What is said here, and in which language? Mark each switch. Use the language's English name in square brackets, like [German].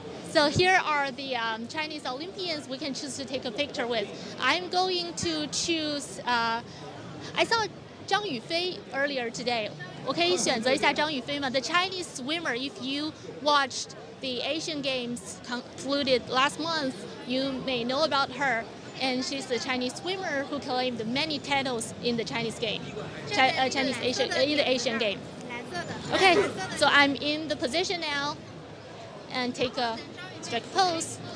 [English] So here are the Chinese Olympians we can choose to take a picture with. I'm going to choose. I saw Zhang Yufei earlier today. [Chinese] 我可以选择一下张雨霏吗？ [English] The Chinese swimmer. If you watched the Asian Games concluded last month, you may know about her. And she's the Chinese swimmer who claimed many titles in the Chinese game, in the Asian game. Okay, so I'm in the position now, and take a strike pose.